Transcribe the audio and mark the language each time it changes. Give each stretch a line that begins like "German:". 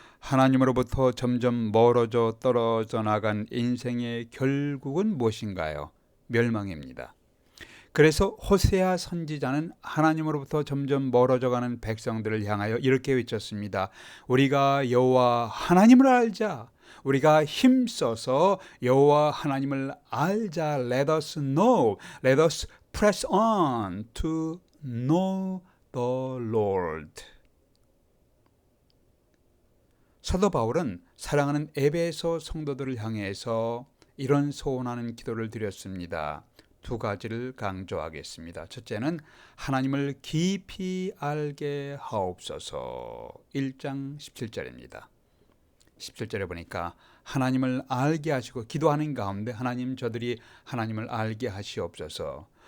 Korean: 하나님으로부터 점점 멀어져 떨어져 나간 인생의 결국은 무엇인가요? 멸망입니다. 그래서 호세아 선지자는 하나님으로부터 점점 멀어져가는 백성들을 향하여 이렇게 외쳤습니다. 우리가 여호와 하나님을 알자. 우리가 힘써서 여호와 하나님을 알자.
English: Let us know. Let us press on to know the Lord.
Korean: 사도 바울은 사랑하는 에베소 성도들을 향해서 이런 소원하는 기도를 드렸습니다. 두 가지를 강조하겠습니다. 첫째는 하나님을 깊이 알게 하옵소서. 1장 17절입니다. 17절에 보니까 하나님을 알게 하시고 기도하는 가운데 하나님 저들이 하나님을 알게 하시옵소서.